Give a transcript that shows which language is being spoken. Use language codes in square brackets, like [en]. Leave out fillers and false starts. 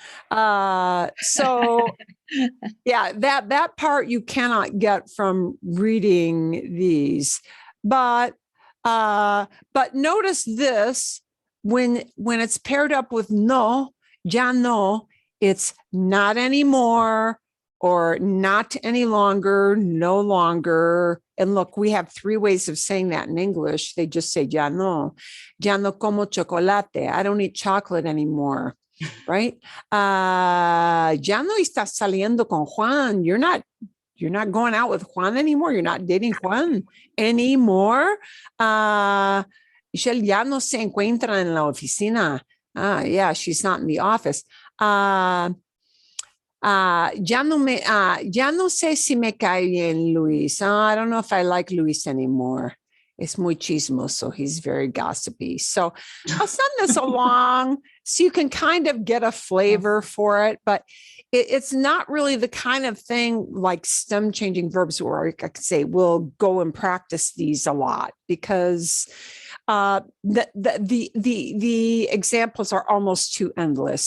[en] So yeah, that part you cannot get from reading these, but notice this, when it's paired up with no, ya no, it's not anymore or not any longer, no longer. And look, we have 3 ways of saying that in English. They just say [es] ya no como chocolate. [en] I don't eat chocolate anymore, right? [es] Ya no estás saliendo con Juan. [en] You're not going out with Juan anymore. You're not dating Juan anymore. [es] Michelle ya no se encuentra en la oficina. [en] Yeah, she's not in the office. [es] Ya no sé si me cae bien Luis. [en] I don't know if I like Luis anymore. [es] Es muy chismoso. [en] He's very gossipy. So I'll send this along so you can kind of get a flavor for it, but it's not really the kind of thing like stem changing verbs where I could say, we'll go and practice these a lot, because the examples are almost too endless.